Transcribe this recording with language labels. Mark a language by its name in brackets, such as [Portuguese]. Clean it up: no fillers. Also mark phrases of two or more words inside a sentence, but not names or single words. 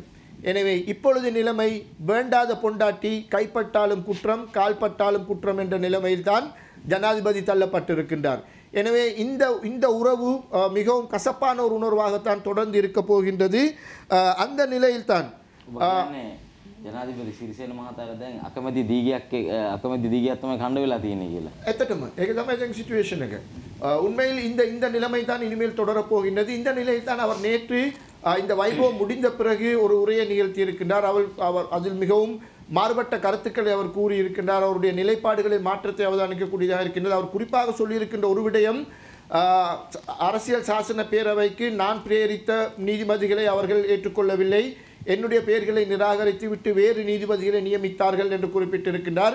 [Tamil] எனவே இப்பொழுது நிலைமை வேண்டாத பொண்டாட்டி கைப்பட்டாலும் குற்றம், கால்பட்டாலும் குற்றம் என்ற நிலைமையில்தான் ஜனாதிபதி தள்ளப்பட்டிருக்கின்றார். எனவே இந்த உறவு மிகவும் கசப்பான ஒரு உணர்வாகத்தான் தொடர்ந்து இருக்க போகின்றது. அந்த நிலையில்தான் [Sinhala] ජනාධිපති සිරිසේන මහතාට දැන් අකමැති දීගයක් තමයි කණ්ඩ වෙලා තියෙන්නේ කියලා. ඇත්තටම ඒක තමයි දැන් සිටුේෂන් එක. [Tamil] உண்மையில் இந்த நிலைமை தான் இனிமேல் தொடரப் போகின்றது. இந்த நிலையில் தான் அவர் நேற்று இந்த வைபவம் முடிந்த பிறகு ஒரு உரையை நிகழ்த்தி இருக்கின்றார். அவர் அதில் மிகவும் மாறுபட்ட கருத்துக்களை அவர் கூறியிருக்கின்றார். அவருடைய நிலைப்பாடுகளில் மாற்றத்தை அவதானிக்கக்கூடியதாக இருக்கின்றது. அவர் குறிப்பாக சொல்லியிருக்கின்ற ஒரு விடயம், அரசியல் சாசன பேரவைக்கு நான் பிரேரித்த நீதிபதிகளை அவர்கள் ஏற்றுக்கொள்ளவில்லை, என்னுடைய பெயர்களை நிராகரித்து விட்டு வேறு நீதிபதிகளை நியமித்தார்கள் என்று குறிப்பிட்டிருக்கின்றார்.